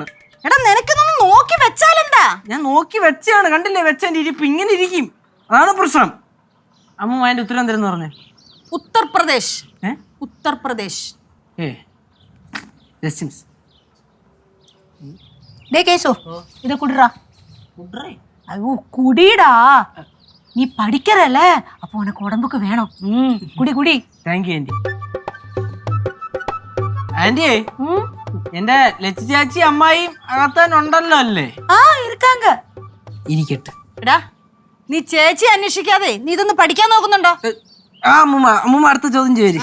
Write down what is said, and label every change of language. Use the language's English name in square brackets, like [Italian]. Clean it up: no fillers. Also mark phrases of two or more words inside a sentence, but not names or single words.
[Malayalam] എടാ നിനക്കൊന്നും നോക്കി വെച്ചാലെന്താ? ഞാൻ നോക്കി വെച്ചാണ്, കണ്ടില്ലേ വെച്ചതിന്റെ ഇരിപ്പ് ഇങ്ങനെ ഇരിക്കും. അതാണ് പ്രശ്നം. അമ്മൂമ്മ അതിന്റെ ഉത്തരം തരുന്ന പറഞ്ഞേ? ഉത്തർപ്രദേശ്. ഉത്തർപ്രദേശ്. [Tamil] டே கேசு இத குடுறா. ஐயோ குடிடா. நீ படிக்கிறல அப்போ உனக்கு உடம்புக்கு வேணும். குடி குடி. [English] thank you aunty. [Malayalam] ആന്റി എന്റെ ലച്ചു ചാച്ചി അമ്മായിയും അകത്താനുണ്ടല്ലോ അല്ലേ? [Tamil] ആ இருக்காங்க. [Malayalam] ഇരിക്കട്ടെ. എടാ നീ ചേച്ചി അന്വേഷിക്കാതെ നീ ഇതൊന്ന് പഠിക്കാൻ നോക്കുന്നുണ്ടോ? ആ അമ്മൂമ്മ അമ്മൂമ്മ അടുത്ത ചോദ്യം ചോദിച്ചു.